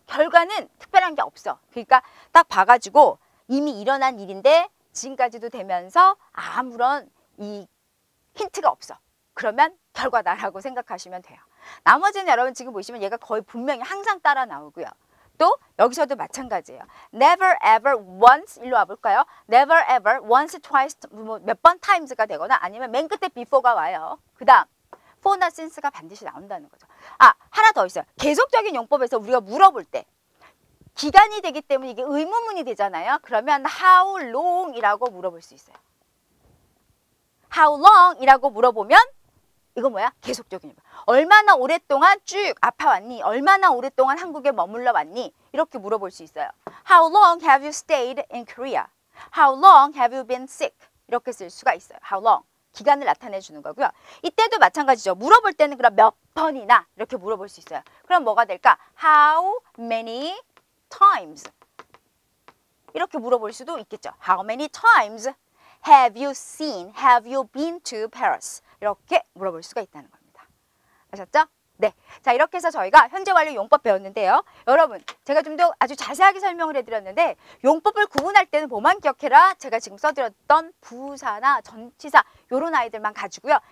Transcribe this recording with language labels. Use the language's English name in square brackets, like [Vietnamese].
[Korean] 결과는 특별한 게 없어. 그러니까 딱 봐가지고 이미 일어난 일인데 지금까지도 되면서 아무런 이 힌트가 없어. 그러면 결과다라고 생각하시면 돼요. 나머지는 여러분 지금 보시면 얘가 거의 분명히 항상 따라 나오고요. 또 여기서도 마찬가지예요. [English] never ever once [Korean] 일로 와볼까요? [English] never ever once twice [Korean] 몇 번 times가 되거나 아니면 맨 끝에 before가 와요. 그 다음 for나 since가 반드시 나온다는 거죠. 아, 하나 더 있어요. 계속적인 용법에서 우리가 물어볼 때 기간이 되기 때문에 이게 의문문이 되잖아요. 그러면 [English] how long [Korean] 이라고 물어볼 수 있어요. how long 이라고 물어보면 이거 뭐야? 계속적인 용법. 얼마나 오랫동안 쭉 아파왔니? 얼마나 오랫동안 한국에 머물러 왔니? 이렇게 물어볼 수 있어요. [English] How long have you stayed in Korea? How long have you been sick? [Korean] 이렇게 쓸 수가 있어요. [English] How long. [Korean] 기간을 나타내 주는 거고요. 이때도 마찬가지죠. 물어볼 때는 그럼 몇 번이나 이렇게 물어볼 수 있어요. 그럼 뭐가 될까? [English] How many times? [Korean] 이렇게 물어볼 수도 있겠죠. [English] How many times have you seen, have you been to Paris? [Korean] 이렇게 물어볼 수가 있다는 겁니다. 아셨죠? 네. 자, 이렇게 해서 저희가 현재 완료 용법 배웠는데요. 여러분, 제가 좀 더 아주 자세하게 설명을 해드렸는데 용법을 구분할 때는 뭐만 기억해라? 제가 지금 써드렸던 부사나 전치사 요런 아이들만 가지고요.